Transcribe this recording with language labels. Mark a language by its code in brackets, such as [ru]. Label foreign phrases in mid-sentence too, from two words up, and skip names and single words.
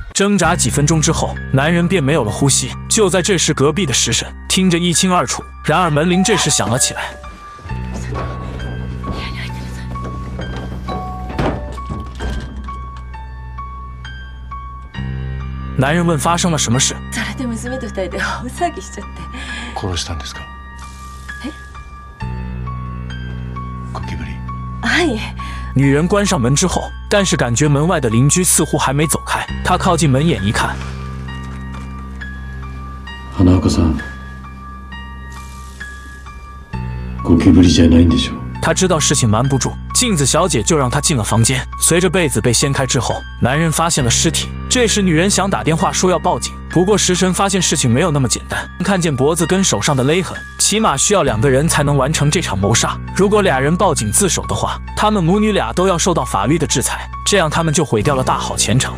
[zh] 挣扎几分钟之后，男人便没有了呼吸。就在这时，隔壁的食神听着一清二楚，然而门铃这时响了起来。男人问发生了什么事。 [ja] それで娘と二人で大騒ぎしちゃって。殺したんですか？ゴキブリ。はい。 [zh] 女人关上门之后，但是感觉门外的邻居似乎还没走开。她靠近门眼一看， [ja] 花岡さん、ゴキブリじゃないんでしょ。 [zh] 他知道事情瞒不住，镜子小姐就让他进了房间。随着被子被掀开之后，男人发现了尸体。这时女人想打电话说要报警，不过食神发现事情没有那么简单。看见脖子跟手上的勒痕，起码需要2个人才能完成这场谋杀。如果俩人报警自首的话，他们母女俩都要受到法律的制裁，这样他们就毁掉了大好前程。